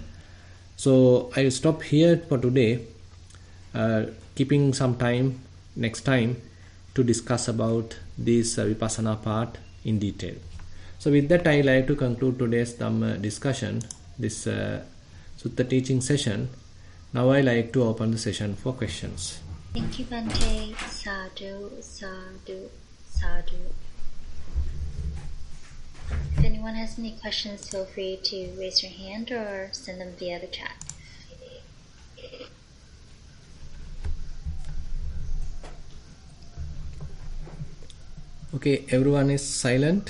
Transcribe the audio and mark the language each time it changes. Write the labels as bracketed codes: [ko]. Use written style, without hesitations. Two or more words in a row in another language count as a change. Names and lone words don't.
[en] So I will stop here for today, keeping some time next time to discuss about this Vipassana part in detail. So with that, I like to conclude today's Dhamma discussion, this Sutta teaching session. Now I like to open the session for questions. Thank you, [pi] Bante. Sadhu, sadhu, sadhu. [en] If anyone has any questions, feel free to raise your hand or send them via the chat. Okay, everyone is silent.